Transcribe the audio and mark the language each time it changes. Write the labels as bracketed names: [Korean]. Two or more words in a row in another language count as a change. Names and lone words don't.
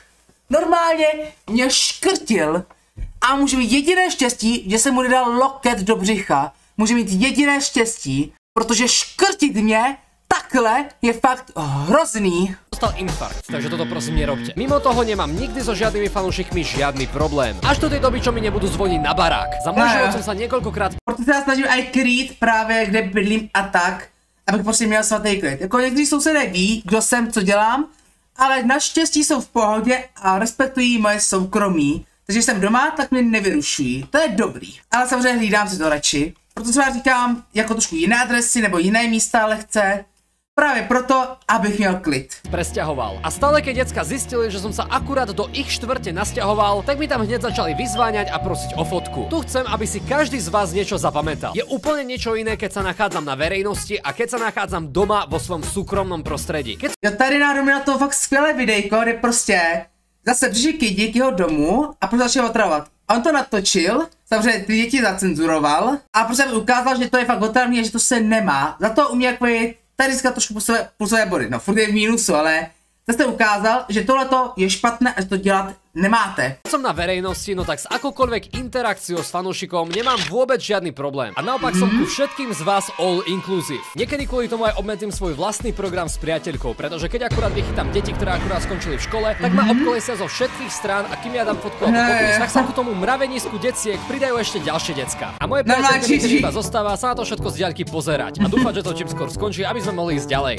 [Czech] Normálně mě škrtil a může mít jediné štěstí, že jsem mu nedal loket do břicha. Může mít jediné štěstí, protože škrtit mě takhle je fakt hrozný. [Slovak] Dostal infarkt, takže toto prosím nerobte. Mimo toho nemám nikdy so žiadnymi fanúšikmi žiadny problém. Až do tej doby, čo mi nebudú zvoniť na barák. Za môj život som sa niekoľkokrát... [Czech] Proto se já snažím aj krýt právě, kde bydlím a tak, abych prostě měl svatý klid. Jako někteří sousedé ví, kdo jsem, co dělám, ale naštěstí jsou v pohodě a respektují moje soukromí. Takže když jsem doma, tak mě nevyrušují. To je dobrý. Ale samozřejmě hlídám si to radši. Proto třeba říkám jako trošku jiné adresy nebo jiné místa lehce. Právě proto, abych měl klid. [Slovak] Presťahoval. A stále keď decka zistili, že som sa akurát do ich štvrte nasťahoval, tak mi tam hneď začali vyzváňať a prosiť o fotku. Tu chcem, aby si každý z vás niečo zapamätal. Je úplne niečo iné, keď sa nachádzam na verejnosti a keď sa nachádzam doma vo svojom súkromnom prostredí. [Czech] Jo, tady na to fakt skvělé videjko, kde prostě zase přišli k jeho domu a prostě začal otravovat. On to natočil, samozřejmě ty děti zacenzuroval a prostě mi ukázal, že to je fakt otravný a že to se nemá. Za to u mě jako tady získá trošku plusové body, no furt je v mínusu, ale to jste ukázal, že tohleto je špatné a že to dělat nemáte. [Slovak] Som na verejnosti, no tak s akoukoľvek interakciou s fanúšikom nemám vôbec žiadny problém. A naopak som ku všetkým z vás [English] all inclusive. [Slovak] Niekedy kvôli tomu aj obmedzím svoj vlastný program s priateľkou, pretože keď akurát vychytám deti, ktoré akurát skončili v škole, tak ma obkolesia zo všetkých strán a kým ja dám fotku alebo podpis, tak sa ku tomu mravenisku deciek pridajú ešte ďalšie decka. A moje priateľke iba zostáva sa na to všetko z diaľky pozerať a dúfať, že to čím skôr skončí, aby sme mohli ísť ďalej.